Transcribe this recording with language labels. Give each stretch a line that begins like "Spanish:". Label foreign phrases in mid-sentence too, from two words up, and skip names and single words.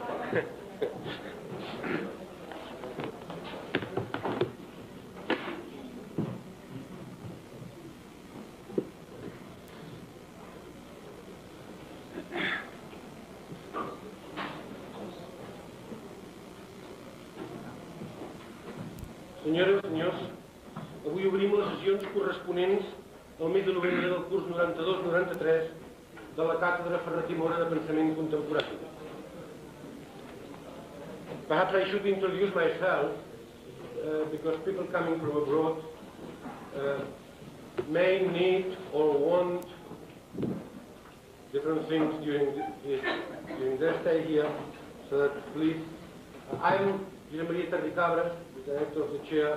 Catalan: Senyores i senyors, avui obrim les sessions corresponents al mes de novembre del curs 92-93 de la Càtedra Ferret i Mora de Pensament Contemporani.
English: Perhaps I should introduce myself, because people coming from abroad may need or want different things during their stay here, so that please, I'm José María Terricabra, the director of the chair.